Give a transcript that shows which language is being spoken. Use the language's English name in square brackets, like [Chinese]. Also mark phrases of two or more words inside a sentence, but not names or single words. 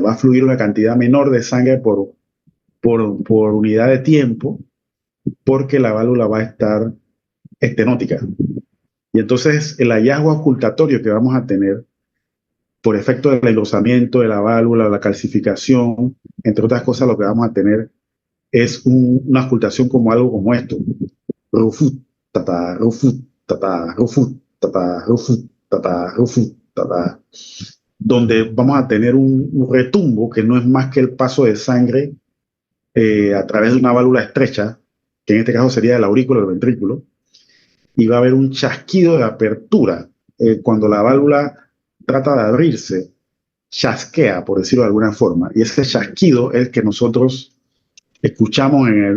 [Spanish] Va a fluir una cantidad menor de sangre por unidad de tiempo, porque la válvula va a estar estenótica. Y entonces el hallazgo auscultatorio que vamos a tener por efecto del engrosamiento de la válvula, la calcificación, entre otras cosas, lo que vamos a tener es una auscultación como algo como esto. Rufut, tata, rufut, tata, rufut, tata, rufut, tata, rufut, tata, donde vamos a tener un retumbo que no es más que el paso de sangre a través de una válvula estrecha, que en este caso sería de la aurícula del ventrículo, y va a haber un chasquido de apertura. Cuando la válvula trata de abrirse, chasquea, por decirlo de alguna forma, y ese chasquido es el que nosotros escuchamos